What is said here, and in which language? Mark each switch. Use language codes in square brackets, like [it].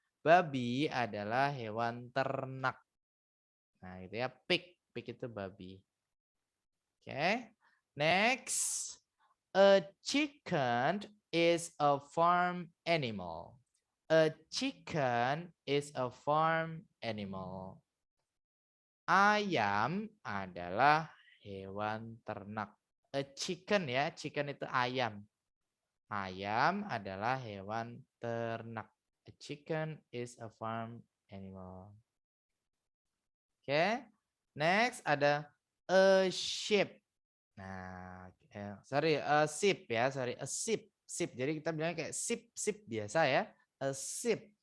[id] Babi adalah hewan ternak. Nah, gitu ya, [en] pig [id] itu babi. [en] Okay, next, a chicken is a farm animal. A chicken is a farm animal. [id] Ayam adalah hewan ternak. [en] A chicken [id] ya, chicken itu ayam. Ayam adalah hewan ternak. [en] A chicken is a farm animal. Oke. Next [id] ada [en] a sheep. Nah, sorry, a sheep ya, sorry, a sheep. Sheep. [id] Jadi kita bilangnya kayak sheep biasa ya. [en] A sheep.